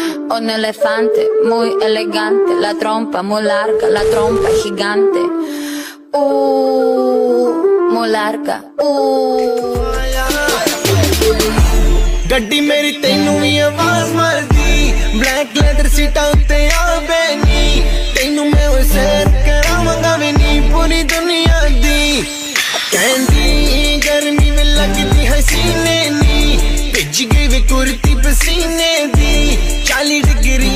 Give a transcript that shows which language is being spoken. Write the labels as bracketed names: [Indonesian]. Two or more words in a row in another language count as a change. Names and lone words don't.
[Spanish] un elefante muy elegante, la trompa muy larga, la trompa gigante. Muy larga. [Punjabi] ਗੱਡੀ ਮੇਰੀ ਤੈਨੂੰ ਵੀ ਆਵਾਜ਼ ਮਾਰਦੀ, [English] black leather [Punjabi] ਸੀਟਾਂ ਉੱਤੇ ਆ ਬਹਿਣੀ, ਤੈਨੂੰ ਮੈਂ ਉਹ ਸੈਰ ਕਰਾਵਾਂਗਾ ਵੀ ਨੀ ਪੂਰੀ ਦੁਨੀਆ ਦੀ। ਕਹਿੰਦੀ ਗਰਮੀ ਮੇਂ ਲਗਦੀ ਹਸੀਨੇ ਨੀ, ਭਿੱਜ ਗਈ ਵੇ ਕੁੜਤੀ ਪਸੀਨੇ ਦੀ, 40 ਡਿਗਰੀ